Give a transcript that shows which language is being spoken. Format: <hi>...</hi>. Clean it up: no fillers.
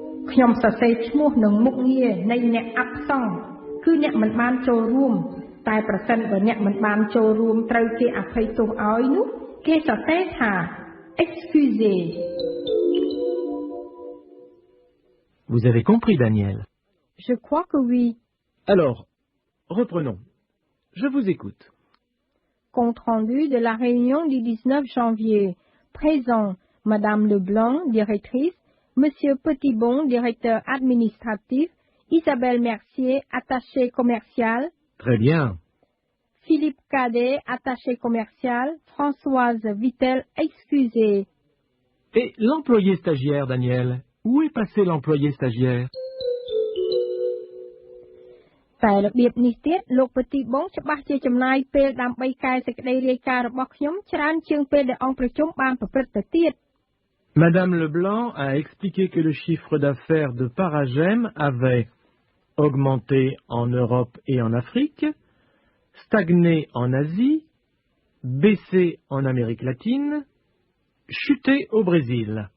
<km>ខ្ញុំសរសេរឈ្មោះនិងមុខងារនៃអ្នកអាប់សង់គឺអ្នកមិនបានចូលរួមតែប្រសិនបើអ្នកមិនបានចូលរួមត្រូវគេអភ័យទោសឲ្យនោះគេសរសេរថា excusez.</km> <fr>Vous avez compris, Daniel? Je crois que oui. Alors, reprenons. Je vous écoute. Compte rendu de la réunion du 19 janvier. Présent, Madame Leblanc, directrice, Monsieur Petitbon, directeur administratif, Isabelle Mercier, attachée commerciale. Très bien. Philippe Cadet, attaché commercial, Françoise Vittel, excusez. Et l'employé stagiaire, Daniel? Où est passé l'employé stagiaire?</fr> <km>តែរបៀបនេះទៀតលោកប្រទីបងច្បាស់ជាចំណាយពេលដើម្បីកែសេចក្តីរាយការណ៍របស់ខ្ញុំច្រើនជាងពេលដែលអង្គប្រជុំបានប្រព្រឹត្តទៅទៀត</km> <fr>Madame Leblanc a expliqué que le chiffre d'affaires de Paragem avait augmenté en Europe et en Afrique, stagné en Asie, baissé en Amérique latine, chuté au Brésil.</fr>